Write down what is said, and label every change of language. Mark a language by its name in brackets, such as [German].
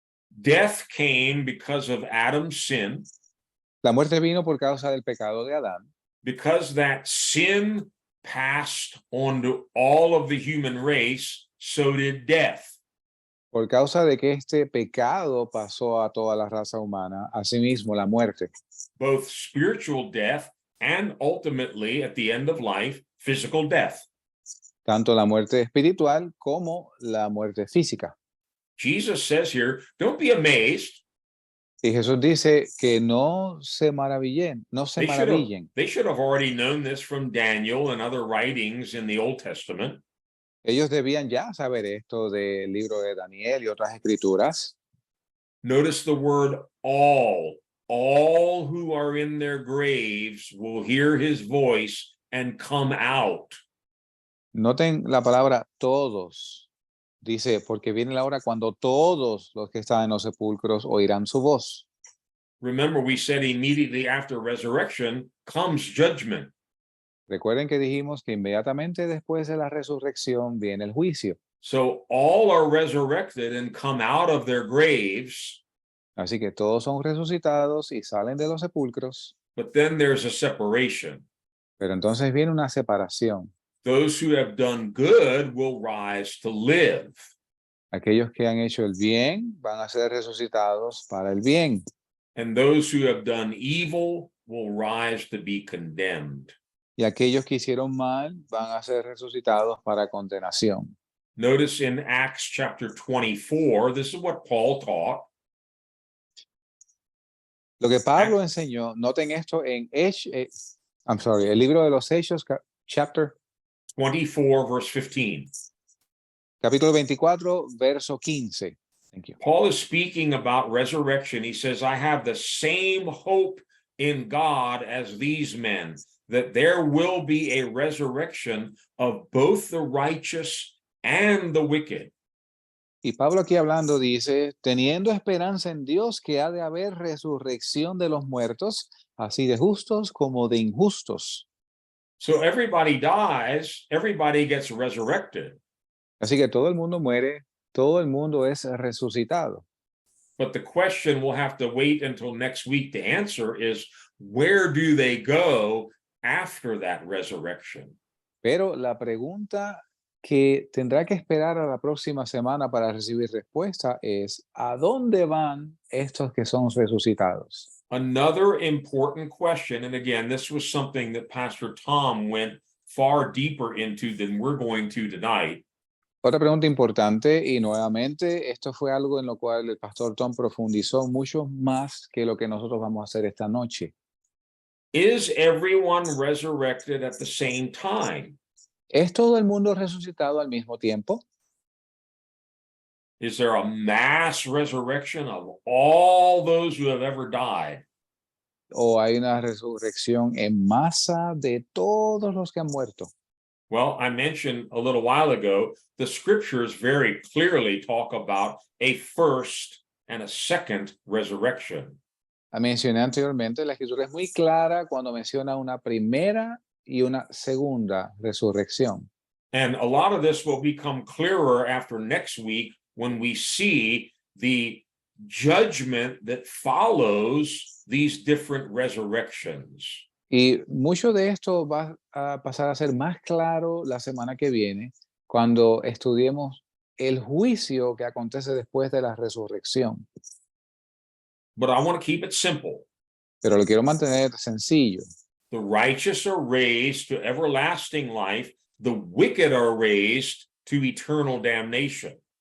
[English] Death came because of Adam's sin. [Spanish] La muerte vino por causa del pecado de Adán. [English] Because that sin passed on to all of the human race, so did death. [Spanish] Por causa de que este pecado pasó a toda la raza humana, asimismo la muerte. [English] Both spiritual death and ultimately, at the end of life, physical death. [Spanish] Tanto la muerte espiritual como la muerte física. [English] Jesus says here, don't be amazed. [Spanish] Y Jesús dice que no se maravillen, no se maravillen. [English] They should have already known this from Daniel and other writings in the Old Testament. [Spanish] Ellos debían ya saber esto del libro de Daniel y otras escrituras. [English] Notice the word all. All who are in their graves will hear his voice and come out. [Spanish] Noten la palabra todos. Dice, porque viene la hora cuando todos los que están en los sepulcros oirán su voz. [English] Remember, we said immediately after resurrection comes judgment. [Spanish] Recuerden que dijimos que inmediatamente después de la resurrección viene el juicio. [English] So all are resurrected and come out of their graves, [Spanish] Así que todos son resucitados y salen de los sepulcros, [English] but then there's a separation. [Spanish] pero entonces viene una separación. [English] Those who have done good will rise to live, [Spanish] Aquellos que han hecho el bien van a ser resucitados para el bien. [English] and those who have done evil will rise to be condemned. [Spanish] Y aquellos que hicieron mal van a ser resucitados para condenación. [English] Notice in Acts chapter 24, this is what Paul taught. [Spanish] Lo que Pablo enseñó, noten esto en el libro de los Hechos, [English] chapter 24, verse 15. [Spanish] capítulo 24, verso 15. [English] Thank you. Paul is speaking about resurrection. He says, I have the same hope in God as these men, that there will be a resurrection of both the righteous and the wicked. [Spanish] Y Pablo aquí hablando dice, teniendo esperanza en Dios que ha de haber resurrección de los muertos, así de justos como de injustos. [English] So everybody dies, everybody gets resurrected. [Spanish] Así que todo el mundo muere, todo el mundo es resucitado. [English] But the question we'll have to wait until next week to answer is, where do they go after that resurrection? [Spanish] Pero la pregunta que tendrá que esperar a la próxima semana para recibir respuesta es, ¿a dónde van estos que son resucitados? [English] Another important question, and again, this was something that Pastor Tom went far deeper into than we're going to tonight. [Spanish] Otra pregunta importante, y nuevamente, esto fue algo en lo cual el pastor Tom profundizó mucho más que lo que nosotros vamos a hacer esta noche. [English] Is everyone resurrected at the same time? [Spanish] ¿Es todo el mundo resucitado al mismo tiempo? [English] Is there a mass resurrection of all those who have ever died? [Spanish] ¿O hay una resurrección en masa de todos los que han muerto? [English] Well, I mentioned a little while ago, the scriptures very clearly talk about a first and a second resurrection. [Spanish] Mencioné anteriormente, la escritura es muy clara cuando menciona una primera y una segunda resurrección. [English] And a lot of this will become clearer after next week when we see the judgment that follows these different resurrections. [Spanish] Y mucho de esto va a pasar a ser más claro la semana que viene cuando estudiemos el juicio que acontece después de la resurrección. [English] But I want to keep it simple. [Spanish] Pero lo quiero mantener sencillo. [English] The righteous are raised to everlasting life. The wicked are raised to eternal damnation.